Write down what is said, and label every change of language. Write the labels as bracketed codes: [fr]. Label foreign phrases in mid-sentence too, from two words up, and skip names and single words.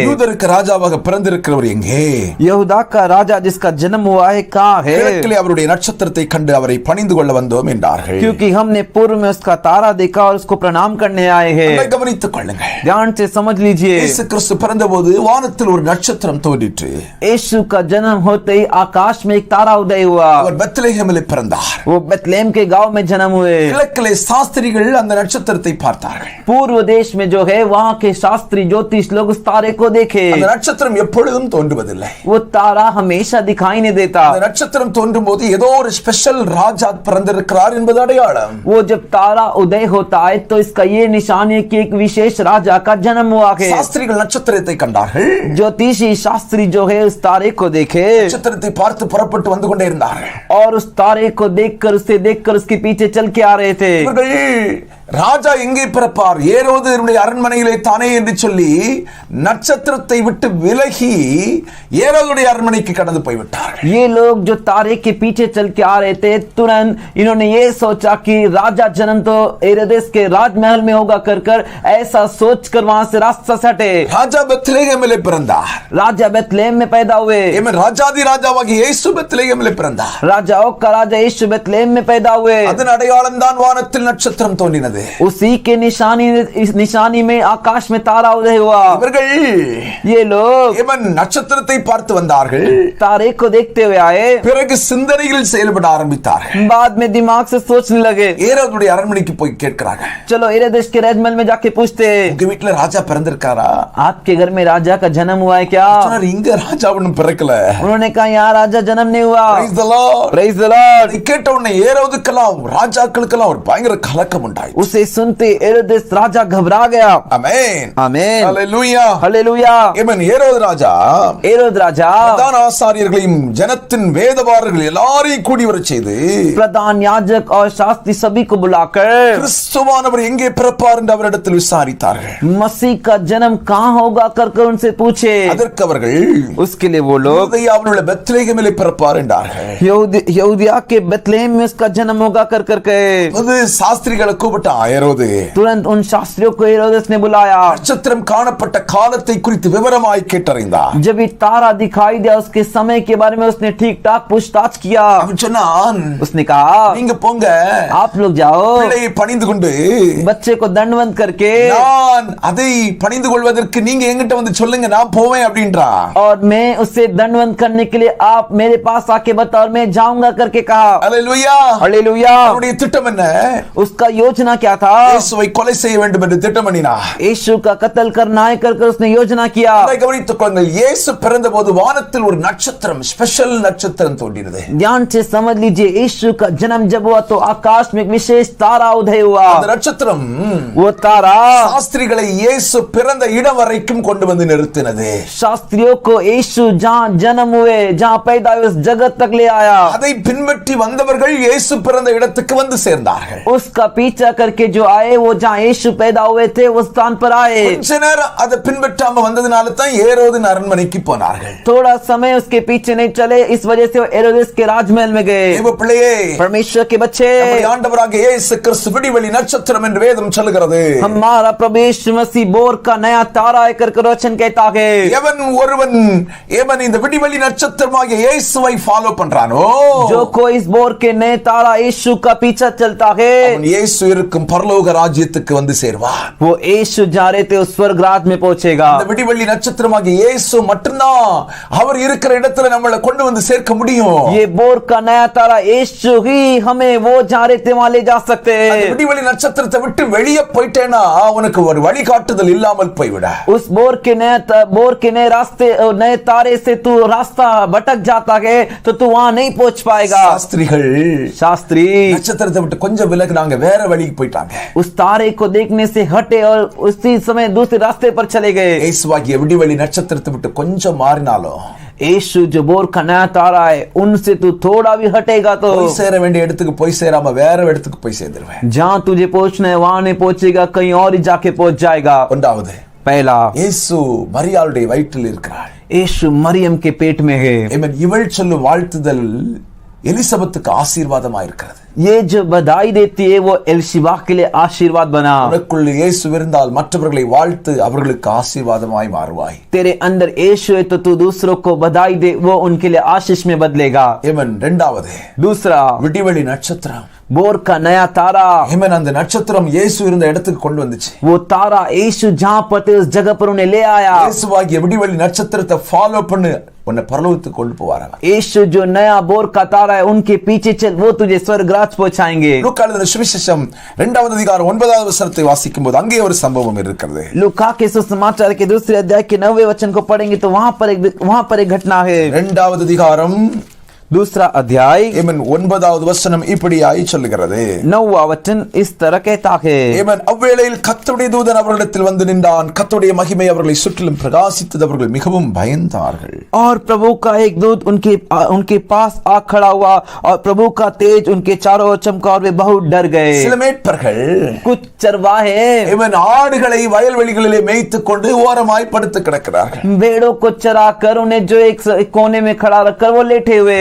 [ta] யூதருக்கு ராஜாவாக பிறந்திருக்கிறவர் எங்கே? [hi] यहूदा का राजा जिसका जन्म हुआ है कहाँ है? [ta] கிழக்கிலே அவருடைய நட்சத்திரத்தை கண்டு அவரை பணிந்து கொள்ள வந்தோம் என்றார்கள். [hi] क्योंकि हमने पूर्व में उसका तारा देखा और उसको प्रणाम करने आए हैं. [ta] அதை கவனித்துக் கொள்ளுங்கள். [hi] ध्यान से समझ लीजिए. [ta] இயேசு கிறிஸ்து பிறந்தபோது வானத்தில் ஒரு நட்சத்திரம் தோன்றிற்று. [hi] यीशु का जन्म होते ही आकाश में एक तारा उदय हुआ. [ta] அவர் பெத்லெகேமிலே பிறந்தார். [hi] वो बेतलेहम के गांव में जन्म हुए. [ta] கிழக்கிலே சாஸ்திரிகள் அந்த நட்சத்திரத்தை பார்த்தார்கள். [hi] पूर्व देश में जो है वहाँ के शास्त्री ज्योतिष लोग उस तारे को देखे. [ta] அந்த நட்சத்திரம் எப்பொழுதும் தோன்றுவதில்லை. [hi] वो तारा हमेशा दिखाई नहीं देता. [ta] அந்த நட்சத்திரம் தோன்றும் போது ஏதோ ஒரு ஸ்பெஷல் ராஜா பிறந்திருக்கிறார் என்பது அடையாளம். [hi] वो जब तारा उदय होता है तो इसका ये निशान है कि एक विशेष राजा का जन्म हुआ है. [ta] சாஸ்திரிகள் நட்சத்திரத்தை கண்டார்கள். [hi] ज्योतिषी शास्त्री जो है उस तारे को देखे [ta] நட்சத்திரத்தை பார்த்து புறப்பட்டு வந்து கொண்டே இருந்தார்கள். [hi] और उस तारे को देखकर उसके पीछे चल के आ रहे थे. [ta] இவர்கள் ராஜா எங்கே பிறப்பார், ஏரோதுடைய அரண்மனையிலே தானே என்று சொல்லி நட்சத்திரத்தை விட்டு விலகி ஏரோதுடைய அரண்மனைக்கு கடந்து போய்விட்டார்கள். [hi] ये लोग जो तारे के पीछे चल के आ रहे थे तुरंत इन्होंने ये सोचा कि राजा जन्म तो हेरोदेस के राजमहल में होगा कर ऐसा सोचकर वहां से रास्ता सटे. [ta] ராஜா பெத்லெகேமிலே பிறந்தார். [hi] राजा बेतलेहम में पैदा हुए. [ta] இவன் ராஜாதி ராஜாவாகிய இயேசு பெத்லெகேமிலே பிறந்தார். [hi] राजाओं का राजा यीशु बेतलेहम में पैदा हुए. [ta] அதன் அடையாளம் தான் வானத்தில் நட்சத்திரம் தோன்றினது. [hi] उसी के इस निशानी में आकाश में तारा उदय हुआ. [ta] இவர்கள் [hi] ये लोग [ta] இவன் நட்சத்திரத்தை பார்த்து வந்தார்கள். [hi] तारे को देखते हुए आए. [ta] பிறகு சிந்தனையில் செயல்பட ஆரம்பித்தார்கள். [hi] बाद में दिमाग से सोचने लगे. [ta] ஏரோதுடைய அரண்மனைக்கு போய் கேட்கிறார்கள். [hi] चलो हेरोदेस के राजमहल में जाके पूछते, [ta] உங்க வீட்டுல ராஜா பிறந்திருக்காரா? [hi] आपके घर में राजा का जन्म हुआ है क्या? [ta] சொன்னார், இங்க ராஜா ஒண்ணும் பிறக்கல. [hi] उन्होंने कहा यहाँ राजा जन्म नहीं हुआ. [en] Praise the Lord. Praise the Lord. [ta] இதை கேட்ட உடனே ஏரோதுக்கெல்லாம் ராஜாக்களுக்கெல்லாம் ஒரு பயங்கர கலக்கம் உண்டாயிற்று. [hi] उसे सुनते हेरोदेस राजा घबरा गया. [ta] ஆமென். [hi] आमेन. [ta] ஹalleluya. [hi] हालेलुया. [ta] இவன் ஏரோது ராஜா [hi] हेरोद राजा [ta] பிரதான ஆசாரியர்களையும் ஜனத்தின் வேதபாரர்கள் எல்லாரையும் கூடி வரச் செய்து [hi] प्रधान याजक और शास्त्री सभी को बुलाकर [ta] கிறிஸ்துவானவர் எங்கே பிறப்பார் என்று அவரிடத்தில் விசாரித்தார்கள். [hi] मसीह का जन्म कहाँ होगा कर उनसे पूछे. [ta] அதற்கு அவர்கள் [hi] उसके लिए वो लोग [ta] யூதேயாவில் உள்ள பெத்லெகேமிலே பிறப்பார் என்றார்கள். [hi] यहूदिया के बेतलेहम में उसका जन्म होगा कर कहे. [ta] அது சாஸ்திரிகளை கூப்பிட்டு हेरोது [hi] तुरंत उन शास्त्रियों को हेरोदेस ने बुलाया। [ta] நட்சத்திரம் காணப்பட்ட காலத்தை குறித்து விவரமாய் கேட்டறிந்தார். [hi] जब ये तारा दिखाई दिया उसके समय के बारे में उसने ठीक ठाक पूछताछ किया। [ta] அவன் சொன்னான், [hi] उसने कहा [ta] நீங்க போங்க, [hi] आप लोग जाओ, [ta] பிள்ளையை பணிந்து கொண்டு [hi] बच्चे को दंडवत करके [ta] நான் அதை பணிந்து கொள்வதற்கு நீங்க என்கிட்ட வந்து சொல்லுங்க, நான் போவேன் அப்படின்றா. [hi] और मैं उससे दंडवत करने के लिए आप मेरे पास आके बताओ और मैं जाऊंगा करके कहा। [ta] அல்லேலூயா. [hi] हालेलुया। [ta] அவருடைய திட்டம் என்ன? [hi] उसका योजना क्या था? [ta] இயேசுவை கொலை செய்ய வேண்டும் என்று திட்டம் பண்ணினார். [hi] यीशु का कत्ल करना है कर उसने योजना किया। [ta] அதை கவனித்துக் கொள்ளுங்கள். இயேசு பிறந்தபோது வானத்தில் ஒரு நட்சத்திரம், ஸ்பெஷல் நட்சத்திரம் தோன்றினது. [hi] ध्यान से समझ लीजिए, यीशु का जन्म जब हुआ तो आकाश में एक विशेष तारा उदय हुआ। [ta] அந்த நட்சத்திரம் [hi] वो तारा [ta] சாஸ்திரிகளை இயேசு பிறந்த இடம் வரைக்கும் கொண்டு வந்து நிறுத்தினது. [hi] शास्त्रियों को यीशु जहाँ जन्म हुए, जहाँ पैदा हुए, उस जगत तक ले आया। [ta] அதை பின்பற்றி வந்தவர்கள் இயேசு பிறந்த இடத்துக்கு வந்து சேர்ந்தார்கள். [hi] उसका पीछा करके जो आए वो जहाँ यीशु पैदा हुए थे उस स्थान पर आए। [ta] கொஞ்ச நேரம் அதை பின்பற்றாம வந்ததுனால தான் ஏரோதின் அரண்மனைக்கு போனார்கள். [hi] थोड़ा समय उसके पीछे नहीं चले, इस वजह से वो हेरोदेस के राजमहल में गए। [ta] தேவ பிள்ளையே, [hi] परमेश्वर के बच्चे, [ta] நம்முடைய ஆண்டவராகிய இயேசு கிறிஸ்து விடிவெளி நட்சத்திரம் என்று வேதம் சொல்லுகிறது. [hi] हमारा प्रभु यीशु मसीह बोर का नया तारा है कर वचन कहता है। [ta] எவன் ஒருவன் இந்த விடிவெளி நட்சத்திரமாகிய இயேசுவை ஃபாலோ பண்றானோ, [hi] जो कोई इस बोर के नए तारा यीशु का पीछा चलता है, [ta] அவன் இயேசு இருக்கும் பரலோக ராஜ்யத்துக்கு வந்து சேர்வான். [hi] वो यीशु जा रहे थे उस स्वर्ग राज में पहुंचेगा। [ta] இந்த விடிவெளி நட்சத்திரமாகிய இயேசு மட்டும்தான் அவர் இருக்கிற இடத்துல நம்மளை கொண்டு வந்து சேர்க்க முடியும். [hi] ये बोर का नया तारा यीशु ही हमें वो जा रहे थे वहां ले जा सकते [ta] அந்த [hi] हैं। [ta] விடிவெளி நட்சத்திரத்தை விட்டு வெளியே போயிட்டேன்னா உனக்கு ஒரு வழிகாட்டுதல் இல்லாமல் போய்விட. [hi] उस बोर के नए रास्ते नए तारे से तू रास्ता भटक जाता है तो तू वहां नहीं पहुंच पाएगा। शास्त्री [ta] நட்சத்திரத்தை விட்டு கொஞ்சம் விலகுனாங்க, வேற வழிக்கு போயிட்டாங்க. [hi] उस तारे को देखने से हटे और उसी समय दूसरे रास्ते पर चले गए। [ta] இயேசுவாகிய விடிவெளி நட்சத்திரத்தை விட்டு கொஞ்சம் மாறினாலும் [hi] यीशु जो बोर का नया तारा है उनसे तू थोड़ा भी हटेगा तो [ta] போய் சேர வேண்டிய இடத்துக்கு போய் சேராம வேற இடத்துக்கு போய் சேர்ந்துருவேன். [hi] जहाँ तुझे पहुंचना है वहां नहीं पहुंचेगा, कहीं और ही जाके पहुंच जाएगा। [ta] ஒன்றாவது, [hi] पहला, [ta] இயேசு மரியாளுடைய வயிற்றில் இருக்கிறார். [hi] यीशु मरियम के पेट में है। [ta] இவள் சொல்லும் வாழ்த்துதல் எலிசபெத்துக்கு ஆசீர்வாதமா இருக்கிறது. [hi] ये जो बधाई देती है वो एलिशिबा के लिए आशीर्वाद बना। [ta] உனக்குள் இயேசு இருந்தால் மற்றவர்களை வாழ்த்து, அவர்களுக்கு ஆசீர்வாதமாய் மாறுவாய். [hi] तेरे अंदर यीशु है तो तू दूसरों को बधाई दे, वो उनके लिए आशीष में बदलेगा। [ta] இரண்டாவது, [hi] दूसरा, [ta] விடிவெளி நட்சத்திரம், [hi] बोर का नया तारा। [ta] அந்த நட்சத்திரம் இயேசு இருந்த இடத்துக்கு கொண்டு வந்துச்சு. [hi] वो तारा यीशु जहाँ पर थे उस जगह पर उन्हें ले आया। [ta] இயேசுவாகிய விடிவெளி நட்சத்திரத்தை ஃபாலோ பண்ணு, உன்னை பரலோகத்துக்கு கொண்டு போவாராம். [hi] यीशु जो नया बोर का तारा है उनके पीछे चल, वो तुझे स्वर्ग राज पहुंचाएंगे। [ta] லூக்கா எழுதின சுவிசேஷம் 2வது அதிகாரம் 9வது வசனத்தை வாசிக்கும் போது அங்கே ஒரு சம்பவம் இருக்கிறது. [hi] लूका के सुसमाचार के दूसरे अध्याय के 9वें वचन को पढ़ेंगे तो वहां पर एक घटना है। [ta] 2வது அதிகாரம் [hi] दूसरा अध्याय [ta] 9வது வசனம் இப்படியாய் சொல்லுகிறது. [hi] 9वां वचन इस तरह कहता है। [ta] அவ்வேளையில் கர்த்தருடைய தூதன் அவர்களிடத்தில் வந்து நின்றான். கர்த்தருடைய மகிமை அவர்களை சுற்றிலும் பிரகாசித்தது. அவர்கள் மிகவும் பயந்தார்கள். [hi] और प्रभु का एक दूत उनके पास आ खड़ा हुआ और प्रभु का तेज उनके चारों ओर चमका और वे बहुत डर गए। [ta] சில மேய்ப்பர்கள் [hi] कुछ चरवाहे [ta] ஆடுகளை வயல்வெளிகளிலே மேய்த்துக் கொண்டு ஓரமாய் படுத்து கிடக்கிறார்கள். [hi] भेड़ों को चरा कर उन्हें जो एक कोने में खड़ा रखकर वो लेटे हुए।